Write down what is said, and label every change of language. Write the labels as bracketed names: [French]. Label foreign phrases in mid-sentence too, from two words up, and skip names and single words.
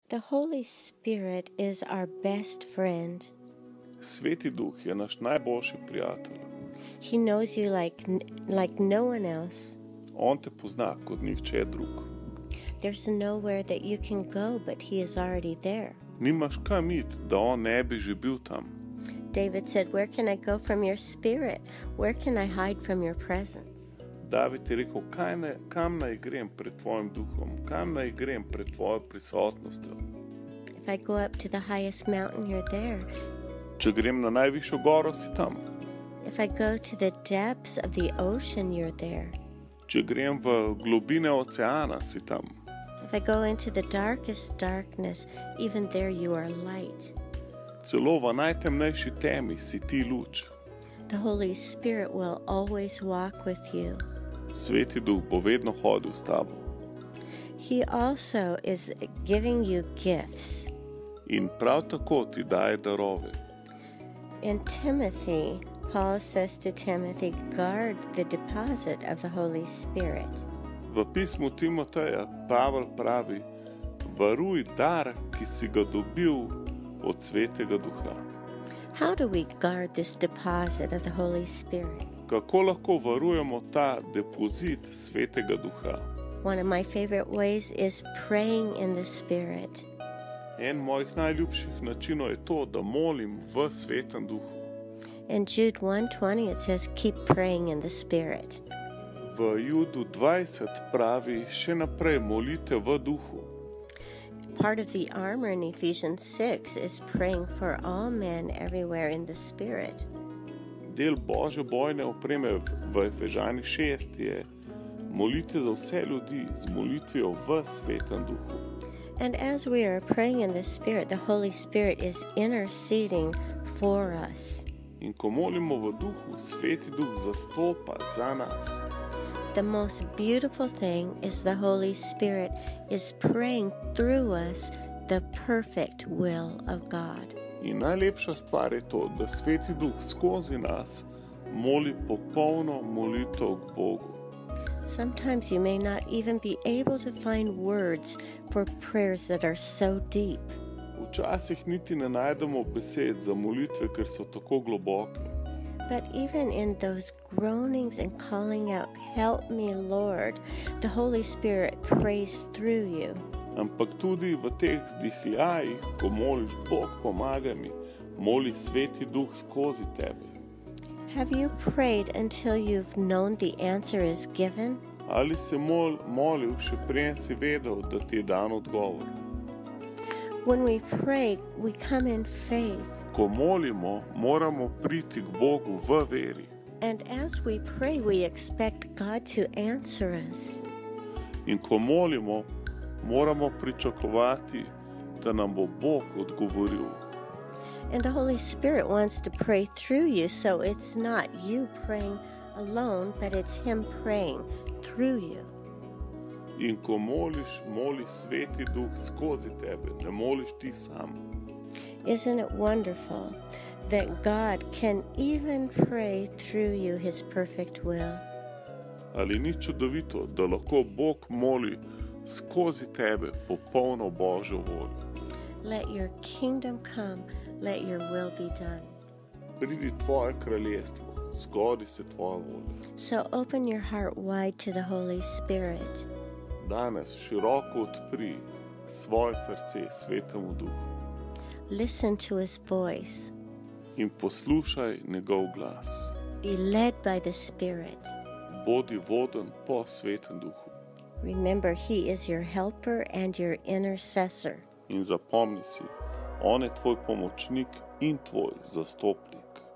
[English] The Holy Spirit is our best friend. [Slovenian] Sveti Duh je naš najboljši prijatelj. [English] He knows you like no one else. [Slovenian] On te pozna kot nihče drug. [English] There's nowhere that you can go, but he is already there. [Slovenian] Nimaš kam iti, da on ne bi že bil tam. [English] David said, "Where can I go from your spirit? Where can I hide from your presence?" [Slovenian] David je rekel, kam naj grem pred tvojim duhom, kam naj grem pred tvojo prisotnostjo. [English] If I go up to the highest mountain, you're there. [Slovenian] Če grem na najvišjo goro, si tam. [English] If I go to the depths of the ocean, you're there. [Slovenian] Če grem v globine oceana, si tam. [English] If I go into the darkest darkness, even there you are light. [Slovenian] Celo v najtemnejši temi si ti luč. [English] The Holy Spirit will always walk with you. [Slovenian] Sveti Duh bo vedno hodil s tabo. [English] He also is giving you gifts. [Slovenian] In prav tako ti daje darove. [English] In Timothy, Paul says to Timothy, guard the deposit of the Holy Spirit. [Slovenian] V pismu Timoteja Pavel pravi, varuj dar, ki si ga dobil od Svetega Duha. [English] How do we guard this deposit of the Holy Spirit? [Slovenian] Kako lahko varujemo ta depozit Svetega Duha? [English] One of my favorite ways is praying in the Spirit. [Slovenian] En mojih najljubših načinov je to, da molim v Svetem Duhu. [English] In Jude 1:20 it says, keep praying in the Spirit. [Slovenian] V Judu 20 pravi, še naprej molite v Duhu. [English] Part of the armor in Ephesians 6 is praying for all men everywhere in the Spirit. [Slovenian] Del Božje bojne opreme v Efežanih 6 je molite za vse ljudi z molitvijo v Svetem Duhu. [English] And as we are praying in the Spirit, the Holy Spirit is interceding for us. [Slovenian] In ko molimo v Duhu, Sveti Duh zastopa za nas. [English] The most beautiful thing is the Holy Spirit is praying through us the perfect will of God. [Slovenian] In najlepša stvar je to, da Sveti Duh skozi nas moli popolno molitev k Bogu. [English] Sometimes you may not even be able to find words for prayers that are so deep. [Slovenian] Včasih niti ne najdemo besed za molitve, ker so tako globoke. [English] But even in those groanings and calling out, help me, Lord, the Holy Spirit prays through you. [Slovenian] Ampak tudi v teh zdihljajih, ko moliš, Bog pomagaj mi, moli Sveti Duh skozi tebe. [English] Have you prayed until you've known the answer is given? [Slovenian] Ali si molil, še preden si vedel, da ti je dan odgovor? [English] When we pray, we come in faith. [Slovenian] Ko molimo, moramo priti k Bogu v veri. [English] And as we pray, we expect God to answer us. [Slovenian] In ko molimo, moramo pričakovati, da nam bo Bog odgovoril. [English] And the Holy Spirit wants to pray through you, so it's not you praying alone, but it's Him praying through you. [Slovenian] In ko moliš, moli Sveti Duh skozi tebe, ne moliš ti sam. [English] Isn't it wonderful that God can even pray through you His perfect will? [Slovenian] Ali ni čudovito, da lahko Bog moli skozi tebe popolno Božjo voljo? [English] Let your kingdom come, let your will be done. [Slovenian] Pridi tvoje kraljestvo, zgodi se tvoja volja. [English] So open your heart wide to the Holy Spirit. [Slovenian] Danes široko odpri svoje srce Svetemu Duhu. [English] Listen to His voice. [Slovenian] In poslušaj njegov glas. [English] Be led by the Spirit. [Slovenian] Bodi voden po Svetem Duhu. [English] Remember, He is your helper and your intercessor. [Slovenian] In zapomni si, on je tvoj pomočnik in tvoj zastopnik.